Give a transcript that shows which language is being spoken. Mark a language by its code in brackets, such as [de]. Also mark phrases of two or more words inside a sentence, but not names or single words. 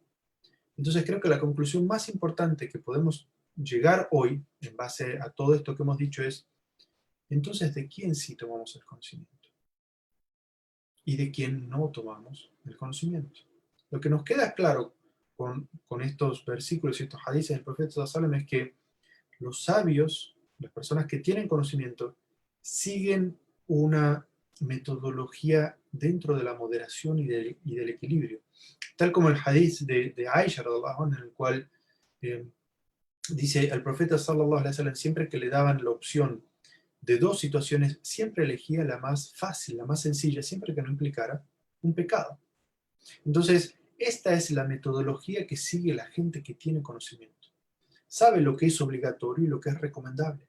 [es] Entonces creo que la conclusión más importante que podemos llegar hoy, en base a todo esto que hemos dicho, es, entonces, ¿de quién sí tomamos el conocimiento? ¿Y de quién no tomamos el conocimiento? Lo que nos queda claro con estos versículos y estos hadices del profeta [ar] صلى الله عليه وسلم [es] es que los sabios, las personas que tienen conocimiento, siguen una metodología dentro de la moderación y del equilibrio. Tal como el hadith de Aisha, en el cual dice, al profeta [ar] صلى الله عليه وسلم, [es] siempre que le daban la opción de dos situaciones, siempre elegía la más fácil, la más sencilla, siempre que no implicara un pecado. Entonces, esta es la metodología que sigue la gente que tiene conocimiento. Sabe lo que es obligatorio y lo que es recomendable.